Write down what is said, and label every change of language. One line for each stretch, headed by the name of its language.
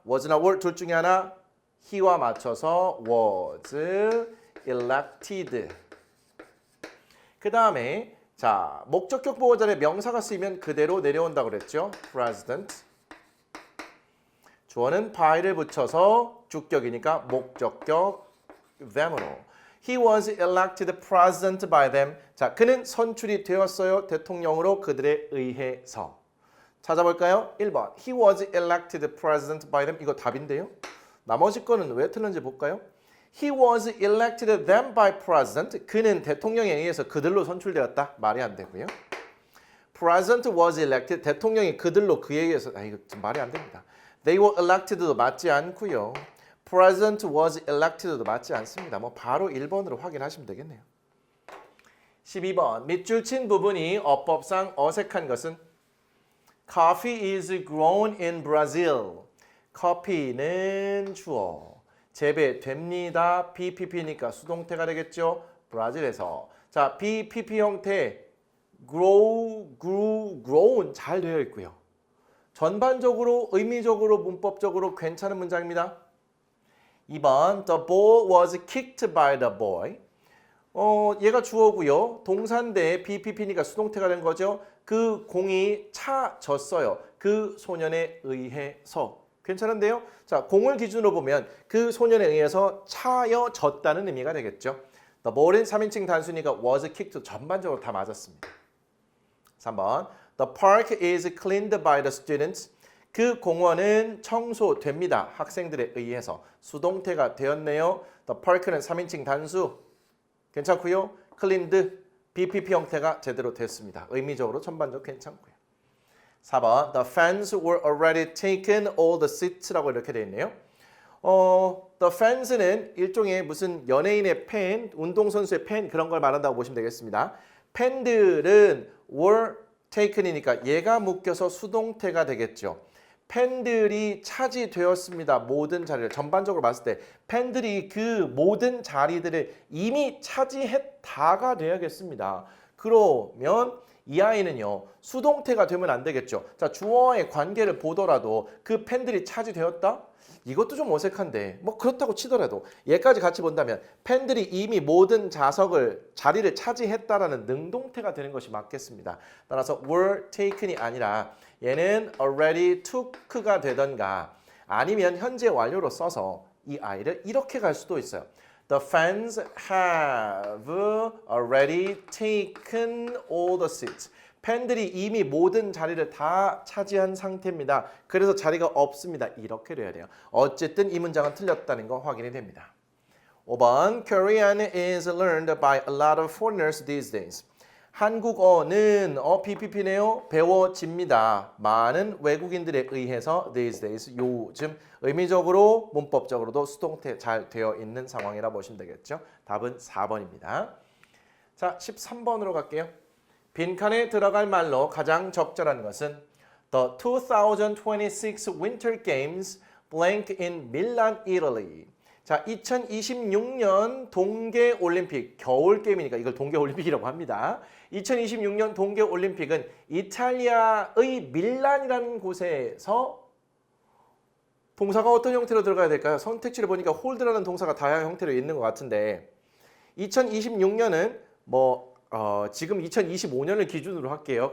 Korean: was나 were 둘 중에 하나 he와 맞춰서
English: was elected.
Korean: 그 다음에 자 목적격 보호 자리에 명사가 쓰이면 그대로 내려온다고 그랬죠.
English: president.
Korean: 주어는 by를 붙여서 주격이니까 목적격 them으로.
English: He was elected president by them.
Korean: 자, 그는 선출이 되었어요. 대통령으로 그들에 의해서. 찾아볼까요? 1번.
English: He was elected president by them.
Korean: 이거 답인데요. 나머지 거는 왜 틀린지 볼까요?
English: He was elected them by president.
Korean: 그는 대통령에 의해서 그들로 선출되었다. 말이 안 되고요.
English: President was elected.
Korean: 대통령이 그들로 그에 의해서 이거 좀 말이 안 됩니다.
English: They were elected
Korean: 도 맞지 않고요.
English: President was elected
Korean: 도 맞지 않습니다. 뭐 바로 1번으로 확인하시면 되겠네요. 12번 밑줄 친 부분이 어법상 어색한 것은
English: Coffee is grown in Brazil.
Korean: 커피는 주어. 재배됩니다. BPP니까 수동태가 되겠죠. 브라질에서. 자, BPP 형태 grow, grew, grown 잘 되어 있고요. 전반적으로 의미적으로 문법적으로 괜찮은 문장입니다.
English: 2번 The ball was kicked by the boy.
Korean: 얘가 주어고요. 동사인데 BPP니까 수동태가 된 거죠. 그 공이 차졌어요. 그 소년에 의해서. 괜찮은데요? 자, 공을 기준으로 보면 그 소년에 의해서 차여졌다는 의미가 되겠죠. The ball은 3인칭 단수니까
English: was kicked
Korean: 전반적으로 다 맞았습니다.
English: 3번 The park is cleaned by the students.
Korean: 그 공원은 청소됩니다. 학생들에 의해서. 수동태가 되었네요. The park는 3인칭 단수. 괜찮고요. cleaned, BPP 형태가 제대로 됐습니다. 의미적으로 전반적으로 괜찮고요.
English: 4번 The fans were already taken all the seats
Korean: 라고 이렇게 되어 있네요. The fans는 일종의 무슨 연예인의 팬, 운동선수의 팬 그런 걸 말한다고 보시면 되겠습니다. 팬들은
English: were taken
Korean: 이니까 얘가 묶여서 수동태가 되겠죠. 팬들이 차지되었습니다. 모든 자리를 전반적으로 봤을 때 팬들이 그 모든 자리들을 이미 차지했다가 돼야겠습니다. 그러면 이 아이는요 수동태가 되면 안 되겠죠. 자, 주어와의 관계를 보더라도 그 펜들이 차지되었다? 이것도 좀 어색한데 뭐 그렇다고 치더라도 얘까지 같이 본다면 펜들이 이미 모든 자리를 차지했다라는 능동태가 되는 것이 맞겠습니다. 따라서
English: were taken
Korean: 이 아니라 얘는
English: already took
Korean: 가 되던가 아니면 현재 완료로 써서 이 아이를 이렇게 갈 수도 있어요.
English: The fans have already taken all the seats.
Korean: 팬들이 이미 모든 자리를 다 차지한 상태입니다. 그래서 자리가 없습니다. 이렇게 돼야 돼요. 어쨌든 이 문장은 틀렸다는 거 확인이 됩니다.
English: 5번 Korean is learned by a lot of foreigners these days.
Korean: 한국어는 PPP네요. 배워집니다. 많은 외국인들에 의해서
English: these days
Korean: 요즘 의미적으로 문법적으로도 수동태 잘 되어 있는 상황이라 보시면 되겠죠. 답은 4번입니다. 자, 13번으로 갈게요. 빈칸에 들어갈 말로 가장 적절한 것은
English: The 2026 Winter Games blank in Milan, Italy.
Korean: 자, 2026년 동계올림픽, 겨울게임이니까 이걸 동계올림픽이라고 합니다. 2026년 동계올림픽은 이탈리아의 밀란이라는 곳에서 동사가 어떤 형태로 들어가야 될까요? 선택지를 보니까 홀드라는 동사가 다양한 형태로 있는 것 같은데 2026년은 지금 2025년을 기준으로 할게요.